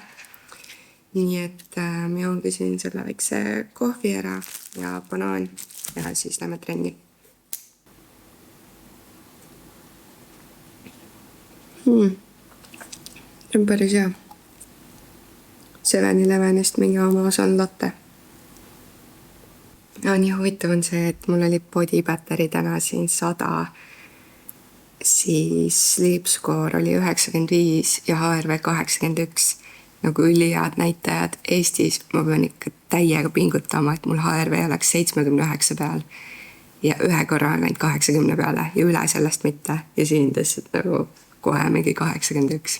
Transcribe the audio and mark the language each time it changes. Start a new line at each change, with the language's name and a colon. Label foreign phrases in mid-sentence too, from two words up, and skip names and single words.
Estonian: Nii et ma joongisin selle väikse kohvi ära ja banaan ja siis lähme trenni. See on päris hea. 7-Elevenist mingi oma osan latte. Ja nii huvitav on see, et mul oli
English: body battery
Estonian: täna siin 100, siis
English: sleep score
Estonian: oli 95 ja HRV 81. Nagu ülihead näitajad. Eestis ma pean ikka täiega pingutama, et mul HRV oleks 79 peal ja ühe korra on läinud 80 peale ja üle sellest mitte. Ja siin tõstsid nagu kohe mingi 81.